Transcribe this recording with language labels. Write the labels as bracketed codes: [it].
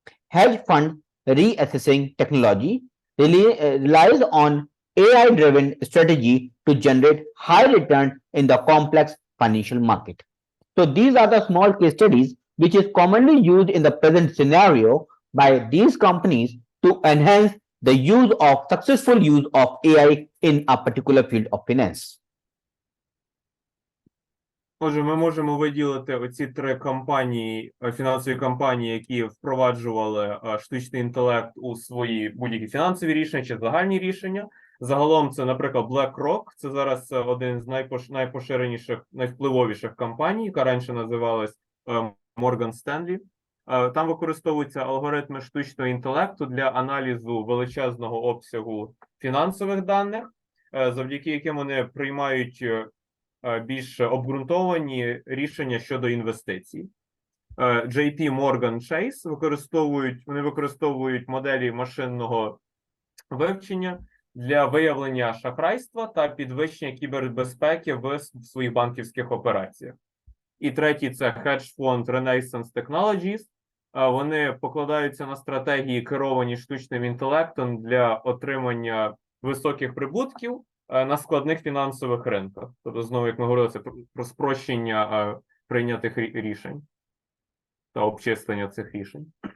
[en] Hedge fund reassessing technology relies on AI-driven strategy to generate high return in the complex financial market. So these are the small case studies which is commonly used in the present scenario by these companies to enhance the successful use of AI in a particular field of finance. [uk] Отже, ми можемо виділити оці три компанії, фінансові компанії, які впроваджували штучний інтелект у свої будь-які фінансові рішення чи загальні рішення. Загалом це, наприклад, BlackRock, це зараз один з найпоширеніших, найвпливовіших компаній, яка раніше називалась Morgan Stanley. Там використовуються алгоритми штучного інтелекту для аналізу величезного обсягу фінансових даних, завдяки яким вони приймають більш обґрунтовані рішення щодо інвестицій. JP Morgan Chase використовують моделі машинного вивчення для виявлення шахрайства та підвищення кібербезпеки в своїх банківських операціях. І третій – це hedge fund Renaissance Technologies. Вони покладаються на стратегії, керовані штучним інтелектом для отримання високих прибутків на складних фінансових ринках. Тобто, знову, як ми говорили, це про спрощення прийнятих рішень та обчислення цих рішень.